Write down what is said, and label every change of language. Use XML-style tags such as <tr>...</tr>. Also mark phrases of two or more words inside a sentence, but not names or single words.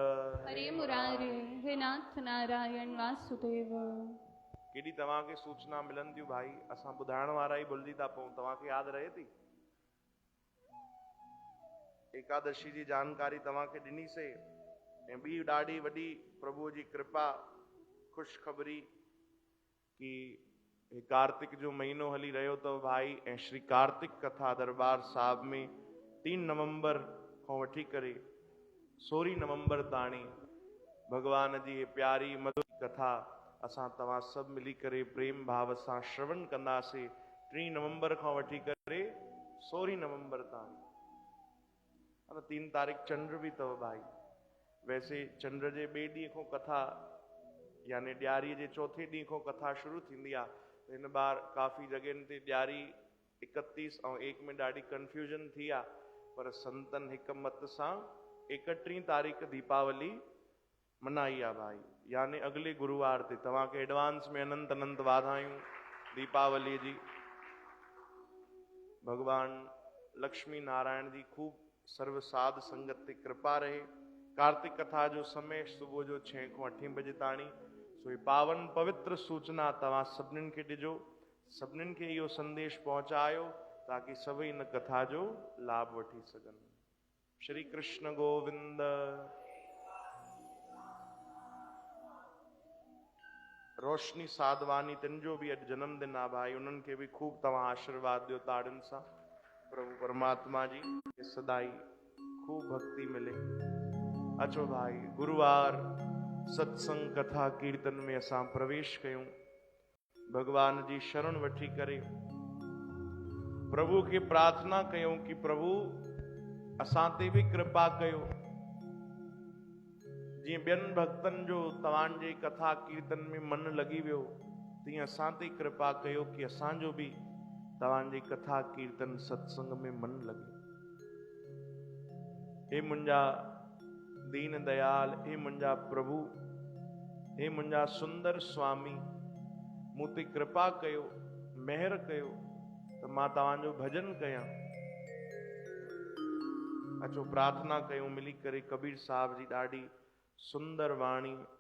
<sd>हरे मुरारे, हे नाथ नारायण वासुदेव, केॾी तव्हांखे सूचना मिलनि थियूं भाई, असां ॿुधाइण वारा ई भुलिजी था पऊं। तव्हांखे यादि रहे थी एकादशी जी जानकारी तव्हांखे ॾिनीसीं, ऐं ॿी ॾाढी वॾी प्रभुअ जी कृपा ख़ुशख़बरी कि हे कार्तिक जो महीनो हली रहियो अथव भाई, ऐं श्री कार्तिक कथा दरबार साहिब में 3 नवंबर खां वठी करे 16 नवंबर ताणी भगवान जी हे प्यारी मधुर कथा असां तव्हां सभु मिली करे प्रेम भाव सां श्रवण कंदासीं। 3 नवंबर खां वठी करे 16 नवंबर ताणी। 3 तारीख़ चंड भी अथव भाई। वैसे चंड जे ॿिए ॾींहं खां कथा यानी ॾियारीअ जे चौथे ॾींहं खां कथा शुरू थींदी आहे। हिन बार काफ़ी जॻहियुनि ते ॾियारी 31 ऐं 1 में ॾाढी कंफ्यूजन थी आहे, पर संतन हिक मत सां 31 तारीख़ दीपावली मनाई आहे भाई, यानी अगले गुरुवार ते। तव्हांखे एडवांस में अनंत अनंत वाधायूं दीपावली जी। भगवान लक्ष्मी नारायण जी खूब सर्व साध संगत ते कृपा रहे। कार्तिक कथा जो समय सुबह जो 6 खां 8 बजे ताणी। सो ये पावन पवित्र सूचना तव्हां सभिनीनि खे ॾिजो, सभिनीनि खे इहो संदेश पहुचायो ताकि सभई इन कथा जो लाभ वठी सघनि। श्री कृष्ण गोविंद। रोशनी साधवानी तिन भी अॼु जन्मदिन आहे भाई, उन्हनि खे भी खूब तव्हां आशीर्वाद ॾियो ताड़ियुनि सां। प्रभु परमात्मा जी सदाई खूब भक्ति मिले। अचो भाई, गुरुवार सत्संग कथा कीर्तन में असां प्रवेश कयूं। भगवान जी शरण वठी करे प्रभु के प्रार्थना कयूं कि प्रभु असां ते भी कृपा कयो। जीअं ॿियनि भक्तनि जो तव्हांजे कथा कीर्तन में मन लगी वियो, तीअं असां ते कृपा कयो कि असांजो भी तव्हांजी कथा कीर्तन सत्संग में मन लगे। हे मुंहिंजा दीन दयाल, हे मुंहिंजा प्रभु, हे मुंहिंजा सुंदर स्वामी, मूं ते कृपा कयो, मेहर कयो त मां तव्हांजो भजन कयां। अचो प्रार्थना कयूं मिली करे कबीर साहब जी ॾाढी सुंदर वाणी।</sd>